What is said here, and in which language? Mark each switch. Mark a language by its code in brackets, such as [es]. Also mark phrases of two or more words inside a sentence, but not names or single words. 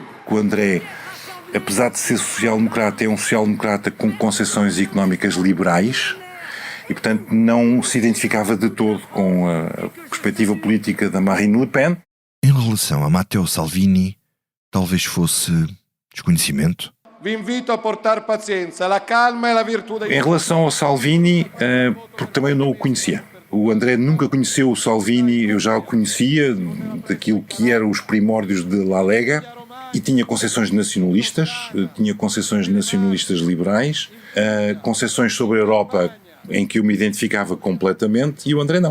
[pt] O André, apesar de ser social-democrata, é um social-democrata com concepções económicas liberais e, portanto, não se identificava de todo com a perspectiva política da Marine Le Pen. Em relação a Matteo Salvini, talvez fosse desconhecimento. [it] Vi invito a portar pazienza, la calma e la virtù dei... [pt] Em relação ao Salvini, porque também não o conhecia. O André nunca conheceu o Salvini, eu já o conhecia daquilo que eram os primórdios de La Lega, e tinha concepções nacionalistas, liberais, concepções sobre a Europa em que eu me identificava completamente, e o André não.